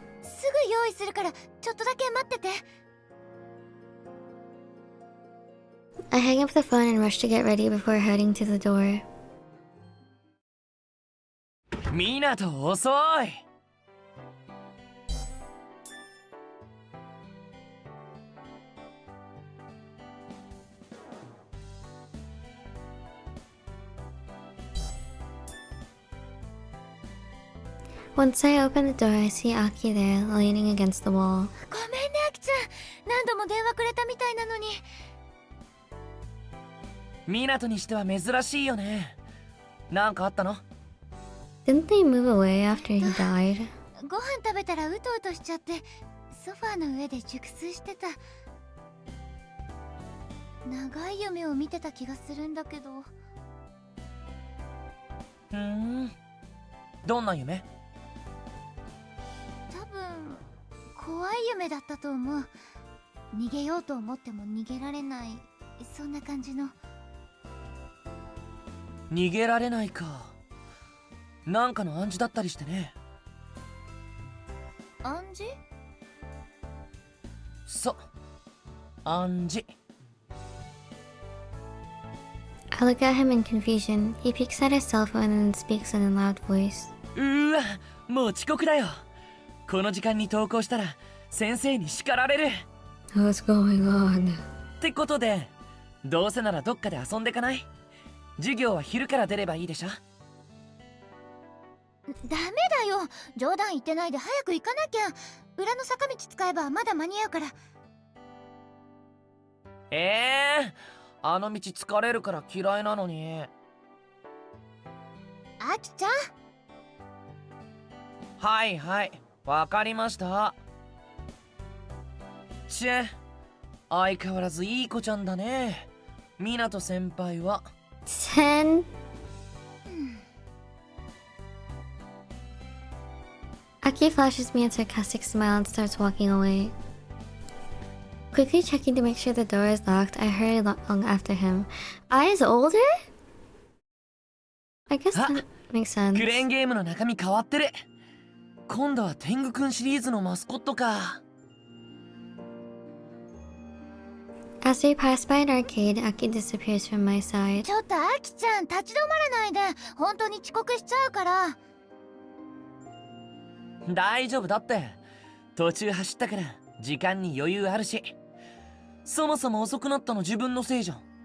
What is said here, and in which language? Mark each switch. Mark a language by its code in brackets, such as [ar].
[ja] すぐ用意するから、ちょっとだけ待ってて。 [en] I hang up the phone and rush to get ready before heading to the door. [ja] みなと、遅い。 [en] Once I open the door, I see Aki there, leaning against the wall. [ja] ごめんね、アキちゃん。何度も電話くれたみたいなのに。ミナトにしては珍しいよね。なんかあったの？ [en] Didn't they move away after he died? [ja] ご飯食べたらうとうとしちゃって、ソファーの上で熟睡してた。長い夢を見てた気がするんだけど。どんな夢？多分怖い夢だったと思う。逃げようと思っても逃げられない、そんな感じの。逃げられないか。なんかの暗示だったりしてね。暗示？そう、暗示。 [en] I look at him in confusion. He peeks at his cell phone and then speaks in a loud voice. [ja] うわ、もう遅刻だよ。この時間に登校したら先生に叱られる。 [en] What's going on? [ja] ってことで、どうせならどっかで遊んでかない？授業は昼から出ればいいでしょ。ダメだよ。冗談言ってないで早く行かなきゃ。裏の坂道使えばまだ間に合うから。あの道疲れるから嫌いなのに。アキちゃん。はいはい、わかりました。相変わらずいい子ちゃんだね、ミナト先輩は。 [en] 10. Aki flashes me a sarcastic smile and starts walking away. Quickly checking to make sure the door is locked, I hurry along after him. I is older? I guess that makes sense. [ja] クレーンゲームの中身変わってる。今度は天狗くんシリーズのマスコットか。 [en] As we pass by an arcade, Aki disappears from my side. [ja] ちょっとアキちゃん、立ち止まらないで。本当に遅刻しちゃうから。大丈夫だって。途中走ったから時間に余裕あるし。そもそも遅くなったの自分のせいじゃん。